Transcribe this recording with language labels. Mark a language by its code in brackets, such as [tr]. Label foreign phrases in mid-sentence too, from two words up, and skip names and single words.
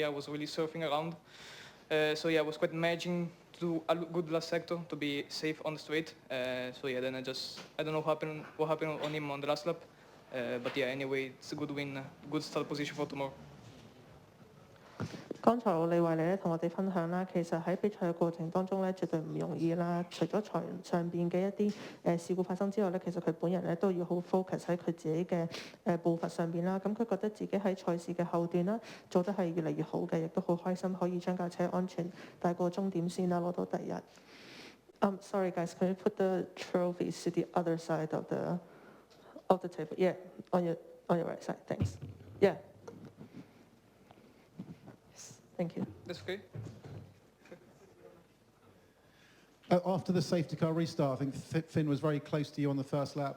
[en] I was really surfing around. So yeah, I was quite managing to do a good last sector to be safe on the straight. So yeah, then I don't know what happened on him on the last lap. But yeah, anyway, it's a good win, good start position for tomorrow. [yue] 剛才李慧莉咧同我哋分享啦，其實喺比賽嘅過程當中咧，絕對唔容易啦。除咗場上邊嘅一啲事故發生之外咧，其實佢本人咧都要好 focus 喺佢自己嘅步伐上邊啦。咁佢覺得自己喺賽事嘅後段啦，做得係越嚟越好嘅，亦都好開心可以將架車安全帶過終點線啦，攞到第一。 [en] Sorry guys, can you put the trophies to the other side of the table? Yeah, on your right side. Thanks. Yeah. Thank you. That's okay. After the safety car restart, I think Finn was very close to you on the first lap.